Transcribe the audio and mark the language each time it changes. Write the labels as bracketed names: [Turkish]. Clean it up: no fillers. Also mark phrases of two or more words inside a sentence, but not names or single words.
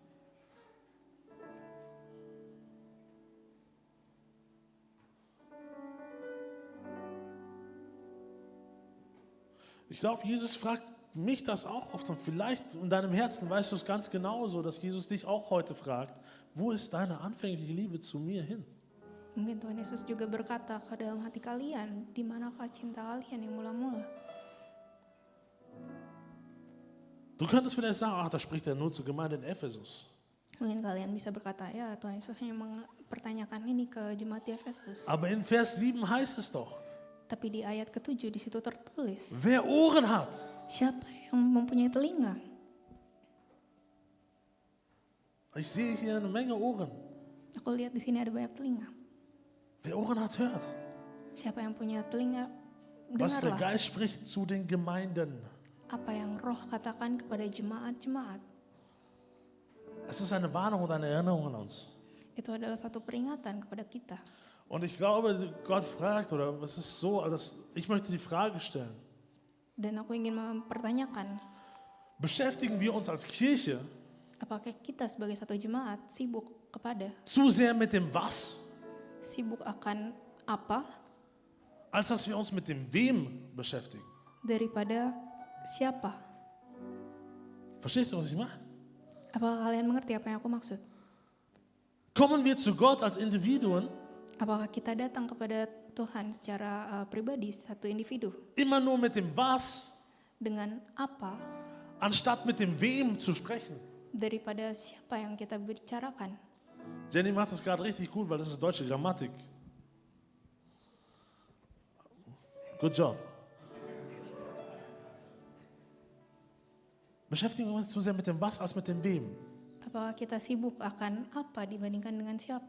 [German] Ich glaube, Jesus fragt mich das auch oft und vielleicht in deinem Herzen weißt du es ganz genauso, dass Jesus dich auch heute fragt, wo ist deine anfängliche Liebe zu mir hin? [Indonesian] Mungkin Tuhan Yesus juga berkata ke dalam hati kalian, di manakah cinta kalian yang mula-mula? [German] Du könntest vielleicht sagen, ach, da spricht er nur zur Gemeinde in Ephesus. [Indonesian] Mungkin kalian bisa berkata, ya Tuhan Yesus hanya mempertanyakan ini ke jemaat di Efesus. [German] Aber in Vers 7 heißt es doch, [Indonesian] Tapi di ayat ke-7 di situ tertulis, [German] wer Ohren hat, [Indonesian] siapa yang mempunyai telinga? [German] ich sehe hier eine Menge Ohren. [Indonesian] Aku lihat di sini ada banyak telinga. [German] Wer Ohren hat, hört. [Indonesian] Siapa yang punya telinga, [German] Was der [Indonesian] dengarlah [German] Geist spricht zu den Gemeinden. [Indonesian] apa yang Roh katakan kepada jemaat-jemaat. [German] Es ist eine Warnung und eine Erinnerung an uns. [Indonesian] Itu adalah satu peringatan kepada kita. [German] Und ich glaube, Gott fragt, oder es ist so, ich möchte die Frage stellen, [Indonesian] Dan aku ingin mempertanyakan, [German] beschäftigen wir uns als Kirche [Indonesian] apakah kita sebagai satu jemaat sibuk kepada, [German] zu sehr mit dem Was, [Indonesian] sibuk akan apa [German] als dass wir uns mit dem Wem beschäftigen? [Indonesian] daripada siapa? [German] Verstehst du, was ich meine? [Indonesian] Apakah kalian mengerti apa yang aku maksud? [German] Kommen wir zu Gott als Individuen [Indonesian] Apakah kita datang kepada Tuhan secara pribadi, satu individu, [German] immer nur mit dem Was, [Indonesian] dengan apa [German] anstatt mit dem Wem zu sprechen? [Indonesian] daripada siapa yang kita bicarakan? [German] Jenny macht das gerade richtig gut, weil das ist deutsche Grammatik. [English] Good job. [German] Beschäftigen wir uns zu sehr mit dem Was als mit dem Wem. [Indonesian] Apakah kita sibuk akan apa dibandingkan dengan siapa?